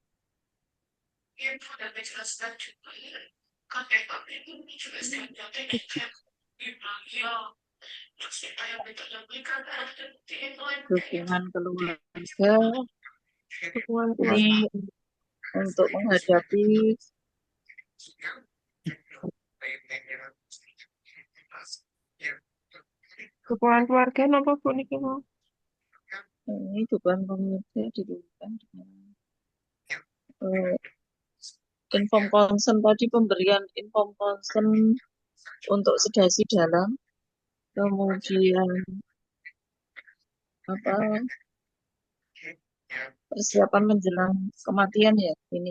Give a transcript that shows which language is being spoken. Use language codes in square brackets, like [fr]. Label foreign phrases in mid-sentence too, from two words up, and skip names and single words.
[id] Dukungan keluarga ini untuk menghadapi Dukungan keluarga napa Bu [ban] niki mau? [id] Ini dukungan keluarga dilakukan dengan eh, [en] inform consent [id] tadi, pemberian [en] inform consent [id] untuk sedasi dalam, kemudian apa persiapan menjelang kematian ya ini.